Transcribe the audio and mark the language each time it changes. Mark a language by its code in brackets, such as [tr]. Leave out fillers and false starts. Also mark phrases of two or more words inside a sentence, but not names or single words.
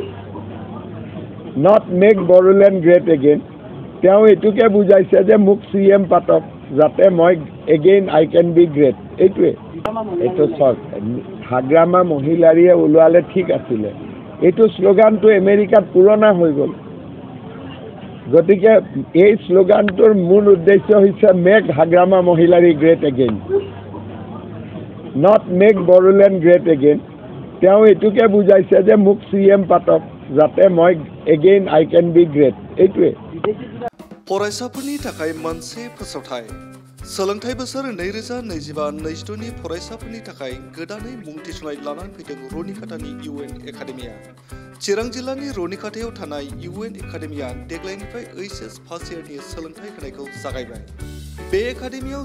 [en] Not make Bodoland great again [as] তেওঁ এইটোকে বুজাইছে যে মোক CM পাতক যাতে মই [en] again I can be great [as] এইটোৱে এইটো চক হাগ্ৰামা মহিলাৰীয়ে ওলোৱালে ঠিক আছিলে এইটো শ্লোগানটো আমেৰিকাত পুৰণা হৈ গ'ল গতিকে এই শ্লোগানটোৰ মূল উদ্দেশ্য হৈছে [en] Make Hagrama Mohilary great again Not make Bodoland great again [as] তেওঁ এইটোকে বুজাইছে যে মোক CM পাতক যাতে মই [en] again I can be great [as] এইটোৱে [brx] फरायसाफोरनि थाखाय मोनसे फोसावथाय सोलोंथाइ बोसोर 2025-26 नि फरायसाफोरनि थाखाय गोदानै मुं थिसननाय लानानै फैदों रुनिकाटानि UN एकाडेमिया चिरां जिल्लानि रुनिकाटायाव थानाय UN एकाडेमिया देग्लायनिफ्राय HS [en] first year [brx] सोलोंथाइ होनायखौ जागायबाय बे एकाडेमियाव